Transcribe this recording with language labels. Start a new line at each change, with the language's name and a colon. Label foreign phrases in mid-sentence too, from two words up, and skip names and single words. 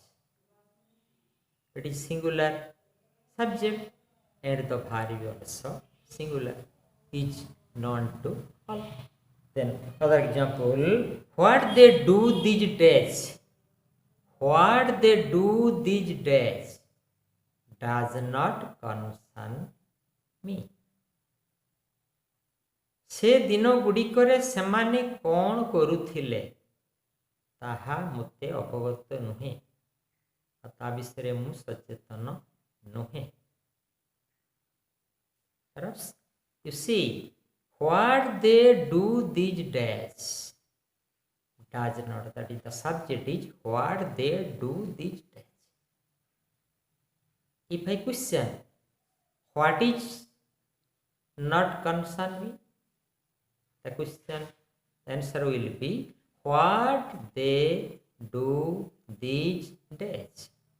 English: It is singular subject and the verb is also singular is known to all. Then other example, what they do these days. What they do these days does not concern me.
Odia: ସେ ଦିନ ଗୁଡ଼ିକରେ ସେମାନେ କଣ କରୁଥିଲେ ତାହା ମତେ ଅବଗତ ନୁହେଁ ତା ବିଷୟ ମୁଁ ସଚେତନ ନୁହେଁ.
English: You see, what they do these days does not, that is the subject is what they do these days. If I question what is not concern me, the question answer will be what they do these days.